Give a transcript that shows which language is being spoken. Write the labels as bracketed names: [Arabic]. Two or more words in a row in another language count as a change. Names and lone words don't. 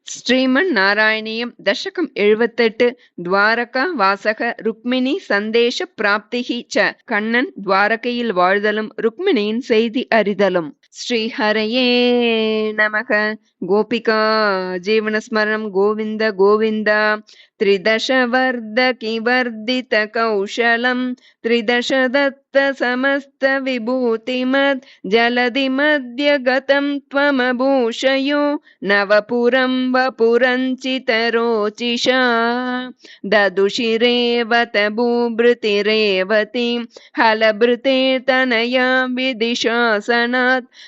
[Tamil] ஸ்ரீமன்னாராயணியம் தசகம் 78 [Sanskrit] द्वारका वासक रुक्मिणी सन्देश प्राप्तिः च [Tamil] கண்ணன் துவாரகையில் வாழ்தலும் ருக்மிணியின் செய்தி அறிதலும். [Sanskrit] श्रीहरये नमः। गोपिका जीवनस्मरणम् गोविन्द गोविन्द. त्रिदशवर्धकि वर्धित कौशलं त्रिदशदत्त समस्त विभूतिमत् जलधि मध्य गतं त्वमभूषयो नवपुरं वपुरञ्चितरोचिषा ददुषिरेवत भूभृतिरेवतीं हलभृते तनया विदिशासनात्